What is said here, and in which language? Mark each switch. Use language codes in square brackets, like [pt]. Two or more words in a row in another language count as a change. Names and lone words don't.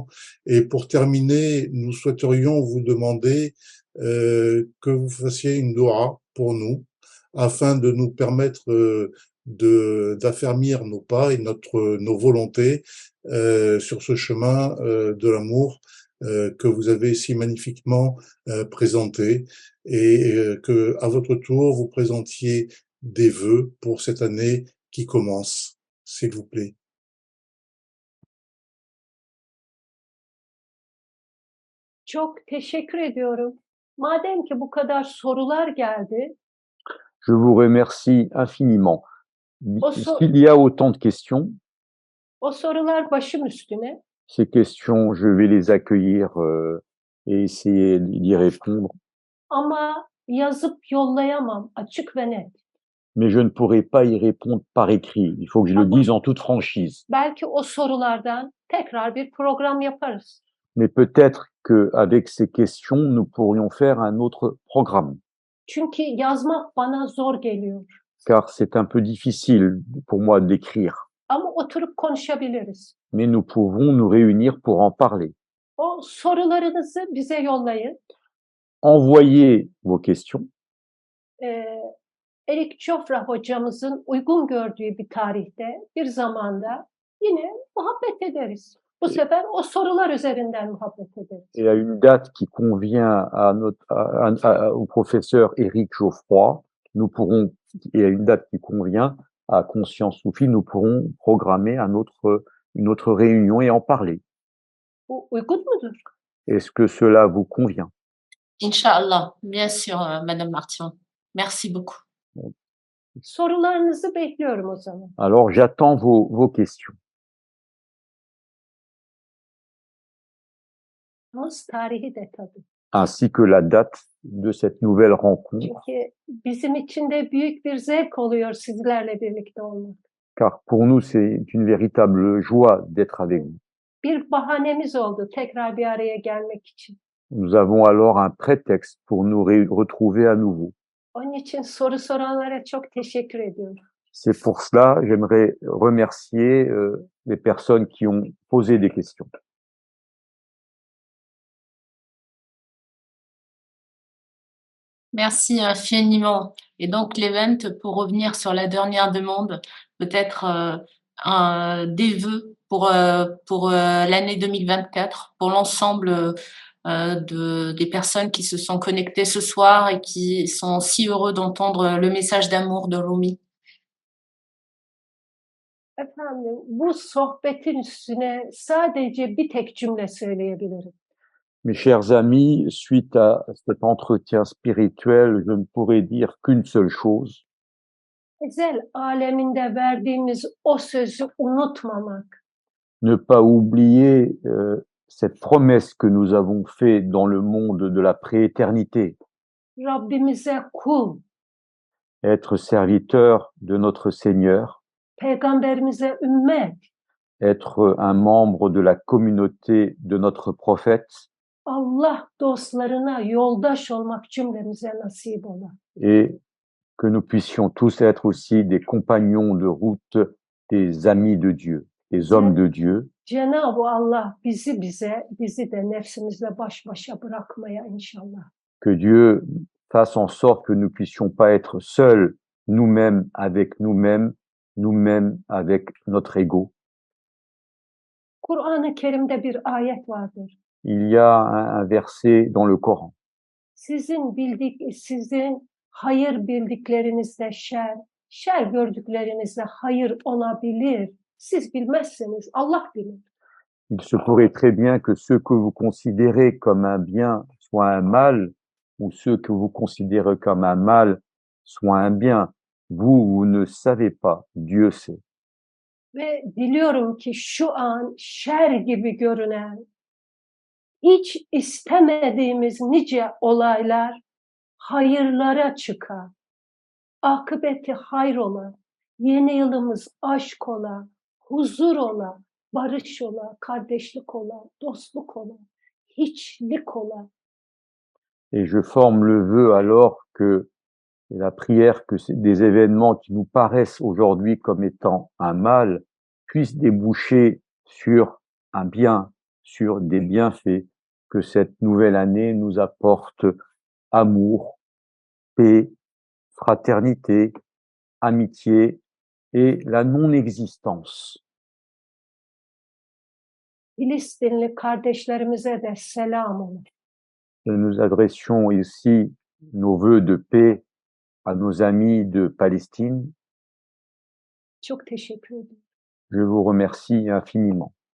[fr] Et pour terminer, nous souhaiterions vous demander que vous fassiez une doua pour nous, afin de nous permettre d'affermir nos pas et nos volontés sur ce chemin de l'amour que vous avez si magnifiquement présenté, et que à votre tour vous présentiez des vœux pour cette année qui commence, s'il vous plaît. [tr] Çok teşekkür ediyorum. Madem ki bu kadar sorular geldi, [fr] Je vous remercie infiniment. [tr] O so- [fr] S'il y a autant de questions, [tr] o sorular başım üstüne. [fr] ces questions, je vais les accueillir et essayer d'y répondre. [tr] Ama yazıp yollayamam açık ve net. [fr] Mais je ne pourrai pas y répondre par écrit. Il faut que je le dise en toute franchise. [tr] Belki o sorulardan tekrar bir program yaparız. [fr] Mais peut-être qu'avec ces questions, nous pourrions faire un autre programme. [tr] Çünkü yazmak bana zor geliyor. [fr] Car c'est un peu difficile pour moi d'écrire. [tr] Ama oturup konuşabiliriz. [fr] Mais nous pouvons nous réunir pour en parler. [tr] O sorularınızı bize yollayın. [fr] Envoyez vos questions. [tr] Eric Chopra hocamızın uygun gördüğü bir tarihte, bir zamanda yine muhabbet ederiz. Bu sefer o sorular üzerinden muhabbet ederiz. [fr] Et à une date qui convient au professeur Éric Geoffroy, nous pourrons, et à une date qui convient à Conscience Soufie, nous pourrons programmer une autre réunion et en parler. [tr] Bu uygun mudur? [fr] Est-ce que cela vous convient? Inch'Allah, bien sûr, Madame Martian. Merci beaucoup. [tr] Sorularınızı bekliyorum o zaman. [fr] Alors, j'attends vos questions. [tr] Tarihi de tabii. [fr] Ainsi que la date de cette nouvelle rencontre. [tr] Çünkü bizim için de büyük bir zevk oluyor sizlerle birlikte olmak. [fr] Car pour nous, c'est une véritable joie d'être avec vous. [tr] Bir bahanemiz oldu tekrar bir araya gelmek için. [fr] Nous avons alors un prétexte pour nous retrouver à nouveau. [tr] Onun için soru soranlara çok teşekkür ediyorum. [fr] C'est pour cela, j'aimerais remercier les personnes qui ont posé des questions. Merci infiniment. Et donc, l'event, pour revenir sur la dernière demande, peut-être des vœux pour l'année 2024, pour l'ensemble des personnes qui se sont connectées ce soir et qui sont si heureux d'entendre le message d'amour de Rumi. [tr] Efendim, bu sohbetin üstüne sadece bir tek cümle söyleyebilirim. [fr] Mes chers amis, suite à cet entretien spirituel, je ne pourrais dire qu'une seule chose. [tr] Ezel aleminde verdiğimiz o sözü unutmamak. [fr] Ne pas oublier cette promesse que nous avons faite dans le monde de la prééternité. [tr] Rabbimize kul, [fr] Être serviteur de notre Seigneur. [tr] peygamberimize ümmet. [fr] Être un membre de la communauté de notre prophète. [tr] Allah dostlarına yoldaş olmak cümlemize nasip ola. [fr] Et que nous puissions tous être aussi des compagnons de route, des amis de Dieu, des hommes de Dieu. [tr] Cenab-ı Allah bizi de nefsimizle baş başa bırakmaya inşallah. [fr] Que Dieu fasse en sorte que nous puissions pas être seuls, nous-mêmes avec nous-mêmes, nous-mêmes avec notre ego. [tr] Kur'an-ı Kerim'de bir ayet vardır. [fr] il y a un verset dans le Coran. [tr] Sizin hayır bildiklerinizde şer, şer gördüklerinizde hayır olabilir. Siz bilmezseniz Allah bilir. [fr] Il se pourrait très bien que ce que vous considérez comme un bien soit un mal, ou ce que vous considérez comme un mal soit un bien. Vous ne savez pas, Dieu sait. [tr] Ve diliyorum ki şu an şer gibi görünen, hiç istemediğimiz nice olaylar hayırlara çıkar. Akıbeti hayır ola, yeni yılımız aşk ola, huzur ola, barış ola, kardeşlik ola, dostluk ola, hiçlik ola. [fr] Et je forme le vœu alors que la prière que des événements qui nous paraissent aujourd'hui comme étant un mal puissent déboucher sur un bien, sur des bienfaits, que cette nouvelle année nous apporte amour, paix, fraternité, amitié et la non-existence. [tr] Filistinli kardeşlerimize de selam olun. [fr] Et nous adressions ici nos vœux de paix à nos amis de Palestine. [tr] Çok teşekkür ederim. [fr] Je vous remercie infiniment.